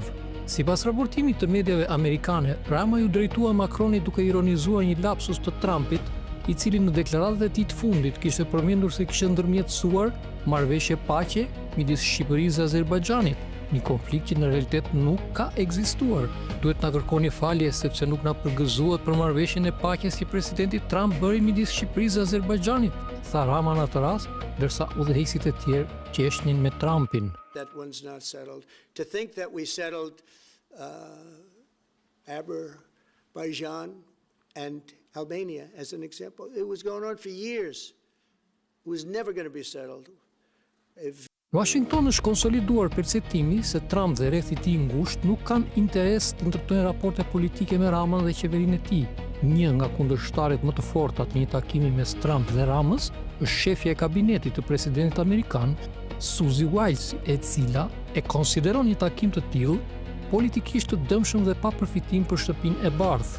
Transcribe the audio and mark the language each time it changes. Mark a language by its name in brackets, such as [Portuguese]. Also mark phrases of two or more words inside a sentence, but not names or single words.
[Albanian] Sipas raportimit të mediave amerikane, Rama ju drejtua Macronit duke ironizuar një lapsus të Trumpit, i cili në deklaratat e tij të fundit kishte përmendur se kishte ndërmjetësuar marrëveshje paqe midis Shqipërisë dhe Azerbajxhanit, një konflikt që në realitet nuk ka ekzistuar. Duhet na kërkoni falje sepse nuk na përgëzuat për marrëveshjen e paqes që presidenti Trump bëri midis Shqipërisë dhe Azerbajxhanit, tha Rama në atë rast, ndërsa udhëheqësit e tjerë qeshnin me Trumpin. [English] That one's not settled. To think that we settled Azerbaijan and Albania as an example, it was going on for years. It was never going to be settled. [Albanian] Washington është konsoliduar perceptimi se Trump dhe rrethi i tij ngushtë nuk kanë interes të ndërtojnë raporte politike me Ramën dhe qeverinë e tij. Një nga kundërshtaret më të forta të një takimi mes Trump dhe Ramës është shefja e kabinetit të presidentit amerikan, Suzy Wiles, e cila e konsideron një takim të tillë politikisht të dëmshëm dhe pa përfitim për shtëpinë e bardhë.